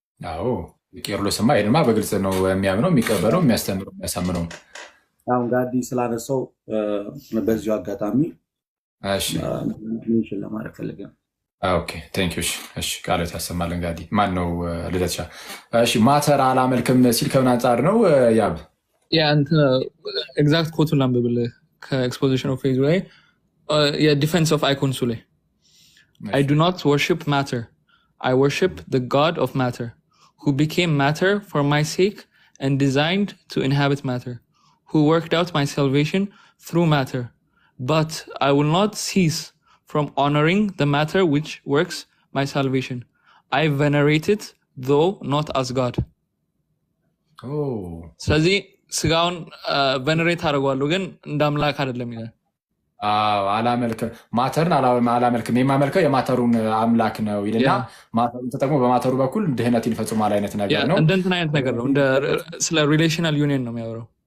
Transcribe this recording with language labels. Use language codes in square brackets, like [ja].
[am] አዎ ቄርሎስማ ይሄንማ በግልጽ ነው የሚያምነው፣ የሚቀበለው፣ የሚያስተምረው፣ የሚያሳምነው። አሁን ጋዲ ስላነሳው በዚሁ አጋጣሚ እሺ ሜንሽን ለማድረግ ፈልገን [en] ኦኬ ቴንክ ዩ። [am] እሺ ቃሎት ያሰማልን ጋዲ። ማን ነው ልደትሻ? እሺ ማተር አላመልክም ሲል ከምን አንጻር ነው ያብ? ያ አንተ ኤግዛክት ኮቱን ላንብብልህ ከኤክስፖዚሽን ኦፍ ፌዝ ላይ የዲፌንስ ኦፍ አይኮንሱ ላይ [en] I do not worship matter, I worship the God of matter, who became matter for my sake and designed to inhabit matter, who worked out my salvation through matter, but I will not cease from honoring the matter which works my salvation. I venerate it, though not as God. [am] ስለዚህ ስጋውን ቬነሬት አደርገዋለሁ ግን እንደ አምላክ አይደለም ይላል። አላመልክም ማተርን አላመልክም የማመልከው የማተሩን አምላክ ነው ይልና ማተሩን ተጠቅሞ በማተሩ በኩል ድህነትን ይፈጽማል አይነት ነገር ነው። እንደ እንትን አይነት ነገር ነው። እንደ ስለ ሪሌሽናል ዩኒየን ነው የሚያወራው።